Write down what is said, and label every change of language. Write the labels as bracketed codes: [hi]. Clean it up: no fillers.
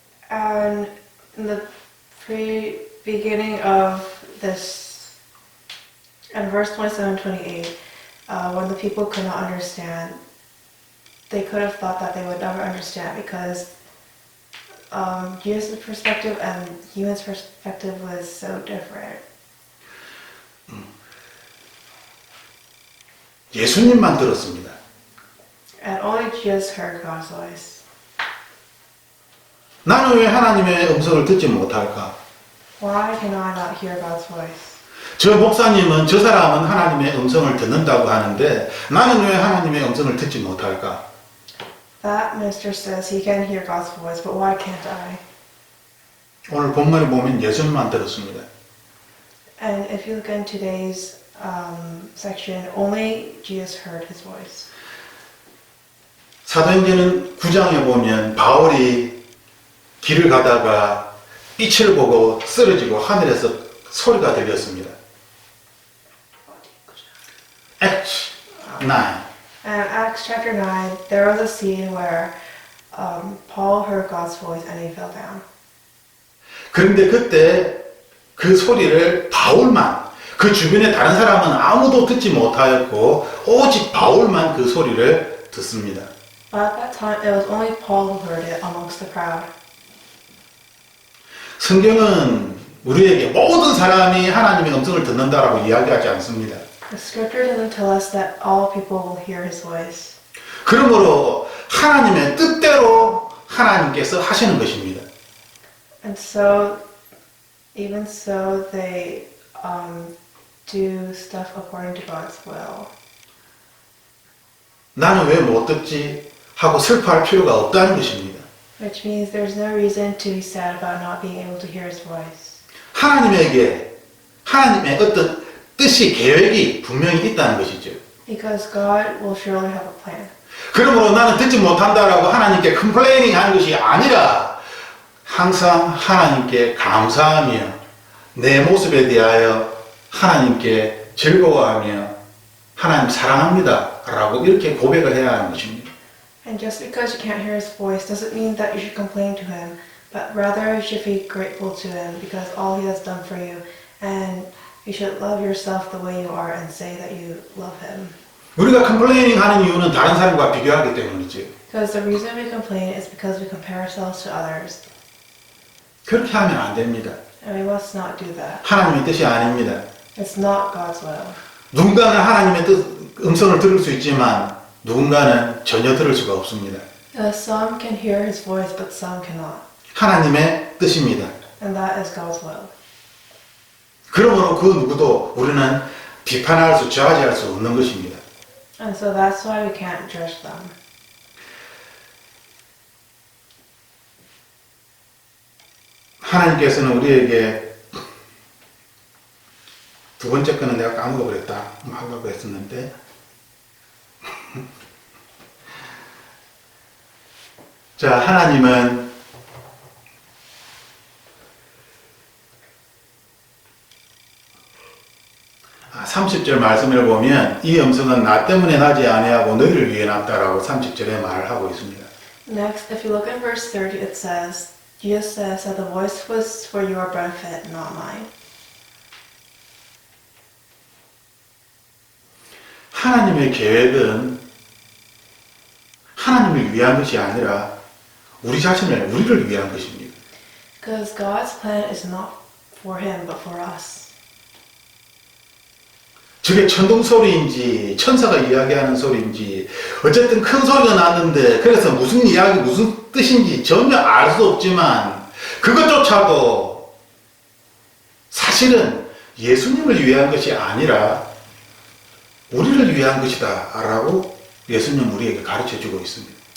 [en] And in the beginning of this, in verse 27-28, when the people could not understand, they could have thought that they would never understand, because Jesus' perspective and human's perspective was so different. [ko] 예수님만 들었습니다. [en] And only Jesus heard God's voice. [ko] 나는 왜 하나님의 음성을 듣지 못할까? [en] Why can I not hear God's voice? [ko] 저 목사님은, 저 사람은 하나님의 음성을 듣는다고 하는데 나는 왜 하나님의 음성을 듣지 못할까? [en] That minister says he can hear God's voice, but why can't I? [ko] 오늘 본문에 보면 예수님만 들었습니다. [en] And if you look in today's section, only Jesus heard his voice. [ko] 사도행전은 9장에 보면 바울이 길을 가다가 빛을 보고 쓰러지고 하늘에서 소리가 들렸습니다. [en] Acts 9. And Acts chapter 9, there was a scene where Paul heard God's voice and he fell down. [ko] 그런데 그때 그 소리를 바울만, 그 주변에 다른 사람은 아무도 듣지 못하였고 오직 바울만 그 소리를 듣습니다. [en] But at that time, it was only Paul who heard it amongst the crowd. [ko] 성경은 우리에게 모든 사람이 하나님의 음성을 듣는다라고 이야기하지 않습니다. [en] The scripture doesn't tell us that all people will hear his voice. [ko] 그러므로 하나님의 뜻대로 하나님께서 하시는 것입니다. [en] And so, even so, they do stuff according to God's will. [ko] 나는 왜 못 듣지? 하고 슬퍼할 필요가 없다는 것입니다. [en] Which means there's no reason to be sad about not being able to hear his voice. [ko] 하나님에게 하나님의 어떤 뜻이 계획이 분명히 있다는 것이죠. [en] Because God will surely have a plan. [ko] 그러므로 나는 듣지 못한다라고 하나님께 컴플레이닝 하는 것이 아니라 항상 하나님께 감사하며 내 모습에 대하여 하나님께 즐거워하며 하나님 사랑합니다 라고 이렇게 고백을 해야 하는 것입니다. [en] And just because you can't hear his voice doesn't mean that you should complain to him, but rather you should be grateful to him because all he has done for you, and you should love yourself the way you are and say that you love him. [ko] 우리가 컴플레이닝 하는 이유는 다른 사람과 비교하기 때문이죠. [en] Because the reason we complain is because we compare ourselves to others, [ko] 그렇게 하면 안 됩니다. [en] and we must not do that. [ko] 하나님의 뜻이 아닙니다. [en] It's not God's will. [ko] 누군가는 하나님의 음성을 들을 수 있지만 누군가는 전혀 들을 수가 없습니다. [en] Some can hear his voice, but some cannot, [ko] 하나님의 뜻입니다. [en] and that is God's will. [ko] 그러므로 그 누구도 우리는 비판할 수, 저하지할 수 없는 것입니다. [en] And so that's why we can't judge them. [ko] 하나님께서는 우리에게 두 번째 거는 내가 까먹어버렸다 하려고 했었는데 자, 하나님은 아, 30절 말씀을 보면 이 음성은 나 때문에 나지 아니하고 너희를 위해 났다라고 30절에 말을 하고 있습니다. [en] Next, if you look in verse 30, it says, Jesus says that the voice was for your benefit, not mine. [ko] 하나님의 계획은 하나님을 위한 것이 아니라 우리를 위한 것입니다. [en] Because God's plan is not for him, but for us. [ko] 저게 천둥 소리인지 천사가 이야기하는 소리인지 어쨌든 큰 소리가 났는데 그래서 무슨 이야기 무슨 뜻인지 전혀 알 수 없지만 그것조차도 사실은 예수님을 위한 것이 아니라 우리를 위한 것이다 라고 예수님 우리에게 가르쳐 주고 있습니다.